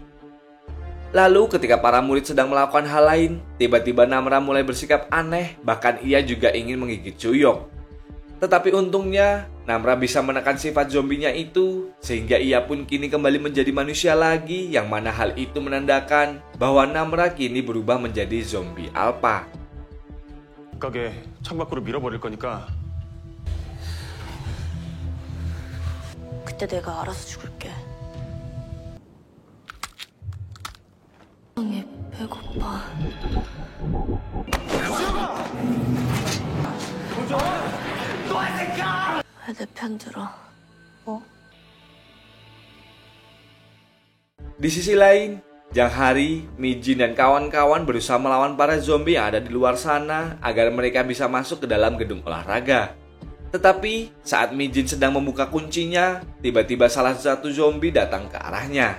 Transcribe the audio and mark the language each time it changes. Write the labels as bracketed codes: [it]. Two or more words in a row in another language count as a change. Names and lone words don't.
[id] Lalu ketika para murid sedang melakukan hal lain, tiba-tiba Namra mulai bersikap aneh, bahkan ia juga ingin menggigit Suyok. Tetapi untungnya, Namra bisa menekan sifat zombinya itu, sehingga ia pun kini kembali menjadi manusia lagi, yang mana hal itu menandakan bahwa Namra kini berubah menjadi [en] zombie alpha. [ko] 가게 창밖으로 밀어버릴 거니까. 그때 내가 알아서 죽을게. 형이 배고파. 왜 내 편 들어? 뭐? [id] Di sisi lain, Jang Hari, Mijin, dan kawan-kawan berusaha melawan para zombie yang ada di luar sana agar mereka bisa masuk ke dalam gedung olahraga. Tetapi saat Mijin sedang membuka kuncinya, tiba-tiba salah satu zombie datang ke arahnya.